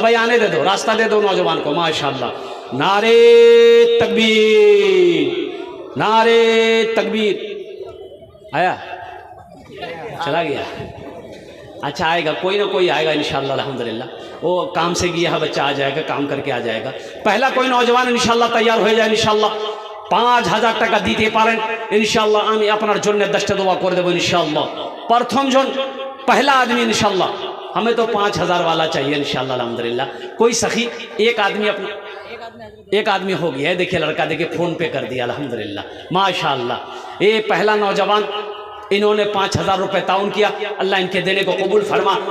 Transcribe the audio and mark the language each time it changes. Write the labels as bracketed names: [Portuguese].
[Hindi] भाई आने दे दो, रास्ता दे दो नौजवान को, माशाअल्लाह। नारे तकबीर, नारे तकबीर। आया? चला गया? अच्छा आएगा, कोई ना कोई आएगा इंशाअल्लाह अल्हम्दुलिल्लाह। वो काम से गया है बच्चा, आ जाएगा, काम करके आ जाएगा। पहला कोई नौजवान इंशाअल्लाह तैयार हो जाए इंशाअल्लाह। [Bangla] 5000 টাকা দিতে পারেন इंशाअल्लाह, আমি আপনার জন্য 10টা দোয়া করে দেবো इंशाअल्लाह। [Hindi] प्रथम जन पहला आदमी इंशाअल्लाह, हमें तो 5000 वाला चाहिए इंशाअल्लाह अल्हम्दुलिल्लाह। कोई सखी एक आदमी अपना, एक आदमी हो गया है, देखिए लड़का, देखिए फ़ोन पे कर दिया अल्हम्दुलिल्लाह माशाअल्लाह। ये पहला नौजवान, इन्होंने 5000 रुपये ताउन किया, अल्लाह इनके देने को कबूल फरमा।